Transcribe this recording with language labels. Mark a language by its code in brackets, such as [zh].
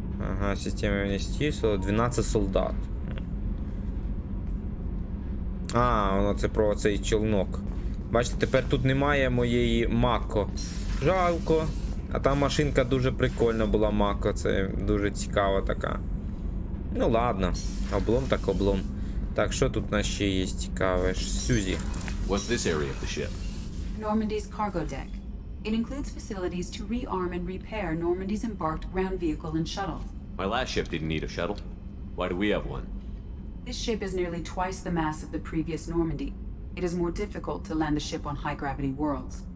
[uk] Ага, система вмістительства, 12 солдат. А, воно це про цей човнок. Бачите, тепер тут немає моєї Мако. Жалко. А там машинка дуже прикольна була, Мако, це дуже цікава така. Ну ладно, облом так облом. Так, що тут у нас ще є цікаве? Сюзі. [en] What's this area of the ship? Normandy's cargo deck. It includes facilities to rearm and repair Normandy's embarked ground vehicle and shuttle. My last ship didn't need a shuttle. Why do we have one? This ship is nearly twice the mass of the previous Normandy. It is more difficult to land the ship on high-gravity worlds.